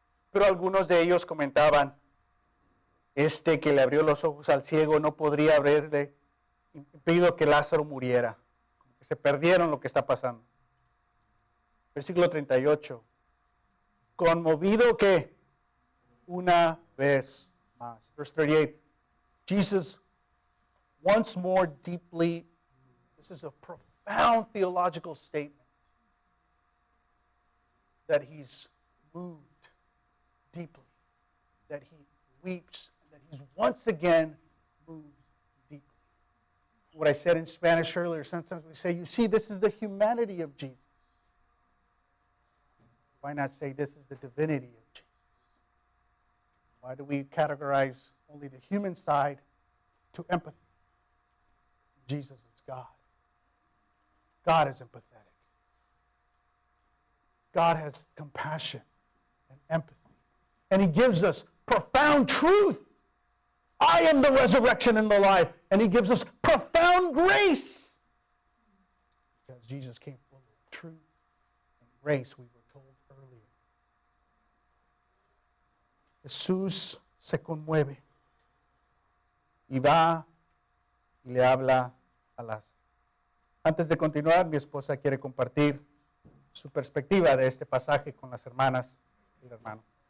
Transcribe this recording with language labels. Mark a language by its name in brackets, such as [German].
[Spanish] Pero algunos de ellos comentaban, este que le abrió los ojos al ciego no podría haberle impedido que Lázaro muriera. Se perdieron lo que está pasando. Versículo 38. Conmovido que una vez más. [English] Verse 38. Jesus once more deeply, this is a profound theological statement, that he's moved deeply, that he weeps, that he's once again moved deeply. What I said in Spanish earlier, sometimes we say, you see, this is the humanity of Jesus. Why not say this is the divinity of Jesus? Why do we categorize only the human side to empathy? Jesus is God. God is empathetic. God has compassion and empathy. And he gives us profound truth. I am the resurrection and the life. And he gives us profound grace. Because Jesus came full of truth and grace, we were told earlier. [Spanish] Jesús se conmueve y va y le habla a Lázaro. Antes de continuar, mi esposa quiere compartir su perspectiva de este pasaje con las hermanas y el hermano.